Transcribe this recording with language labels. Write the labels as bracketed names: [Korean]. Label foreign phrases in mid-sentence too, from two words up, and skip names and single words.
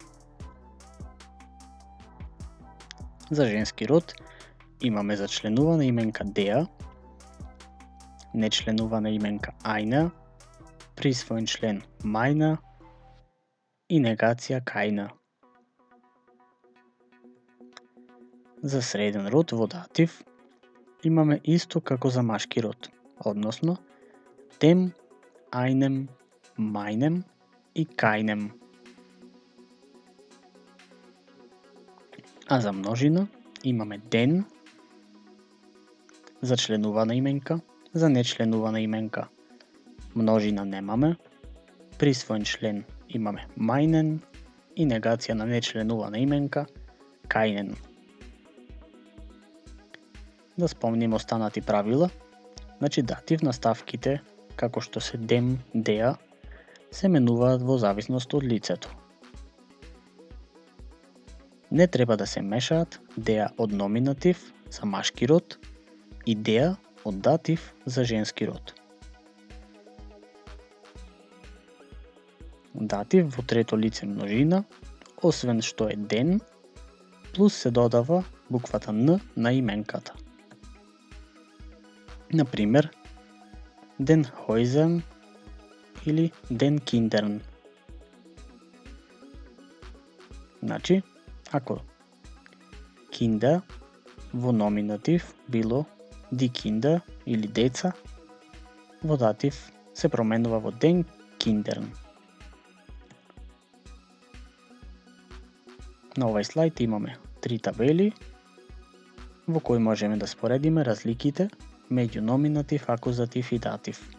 [Macedonian] За женски род имаме за членувана именка der, нечленувана именка eine, присвоен член meine и негација keiner. За среден род во датив имаме исто како за машки род, односно [German] dem, einem, meinem [Macedonian] и keinem. А за множина имаме den, за членувана именка, за нечленувана именка множина немаме, присвоен член имаме meinen и негација на нечленувана именка keinen. Да спомним останати правила, значи датив наставките како што се [German] dem, der [Macedonian] се менуваат во зависност од лицето. Не треба да се мешаат der од номинатив за машки род и der од датив за женски род. Датив во трето лице множина, освен што е den, плюс се додава буквата Н на именката. Например, [German] den Häusern или den Kindern. [Macedonian] Значи, ако Kinder во номинатив било [German] die Kinder [Macedonian] или деца, во датив се променува во [German] den Kindern. [Macedonian] На овај слайд имаме три табели во кои можеме да споредиме разликите меѓу номинатив, акузатив и датив.